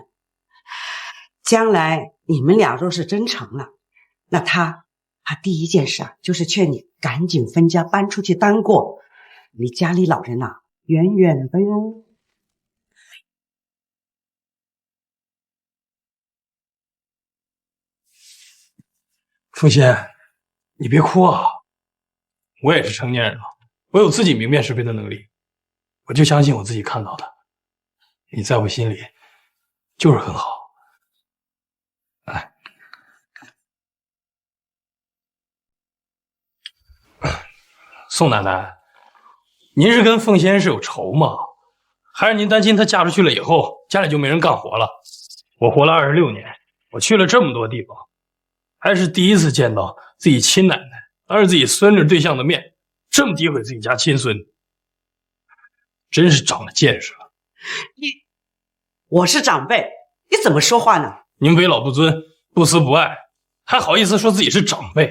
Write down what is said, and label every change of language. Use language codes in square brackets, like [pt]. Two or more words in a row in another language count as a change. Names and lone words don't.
[zh] 將來你們倆若是真成了，那他第一件事啊，就是勸你趕緊分家搬出去單過，離家裡老人啊遠遠的喲。鳳仙，你別哭啊，我也是成年人了，我有自己明辨是非的能力，我就相信我自己看到的，你在我心裡就是很好。來，宋奶奶，您是跟鳳仙是有仇嗎？還是您擔心她嫁出去了以後，家裡就沒人幹活了？我活了26年，我去了這麼多地方，還是第一次見到自己親奶奶當着自己孫子對象的面，這麼詆毀自己家親孫，真是長了見識了。我是長輩，你怎麼說話呢？您為老不尊，不慈不愛，還好意思說自己是長輩？